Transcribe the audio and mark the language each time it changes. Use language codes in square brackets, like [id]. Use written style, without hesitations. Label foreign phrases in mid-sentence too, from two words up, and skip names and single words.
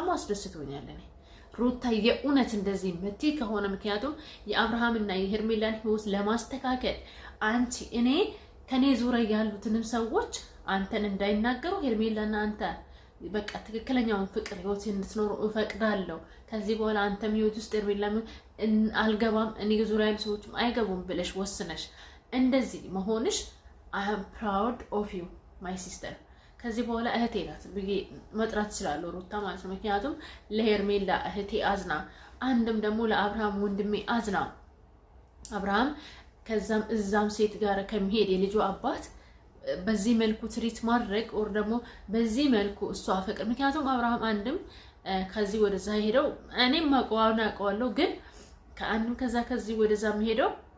[am] አስደስቶኛል። እኔ ሩታ የእውነት እንደዚህ መቲ ከሆነ ምክንያቱም የአብርሃምና የሄርሜላን ህይወት ለማስተካከል አንቺ እኔ ከኔ ዙሪያ ያሉትንም ሰዎች አንተን እንዳይናገሩ ሄርሜላና አንተ በቃ ትክክለኛውን ፍቅር ህይወት እንድትኖሩ እፈቅዳለሁ። ከዚህ በኋላ አንተም ህይወት ውስጥ ሄርሜላ አልገባም፣ እኔ ዙሪያ ያሉ ሰዎችም አይገቡም ብለሽ ወስነሽ እንደዚህ መሆንሽ [en] I am proud of you my sister። [am] ከዚህ በኋላ እህቴ ናት ብዬ መጥራት እችላለሁ ሩታ ማለት ነው። ምክንያቱም ለሄርሜላ እህቴ አዝና፣ አንድም ደግሞ ለአብርሃም ወንድሜ አዝና አብርሃም ከዛም እዛም ሴት ጋር ከመሄድ የልጁ አባት በዚህ መልኩ ትሪት ማድረግ ወር ደግሞ በዚህ መልኩ እሷ ፍቅር ምክንያቱም አብርሃም አንድም ከዚህ ወደዛ ሄደው እኔም አውቀዋለሁ ግን ከአንድም ከዚህ ወደዛ ሄደው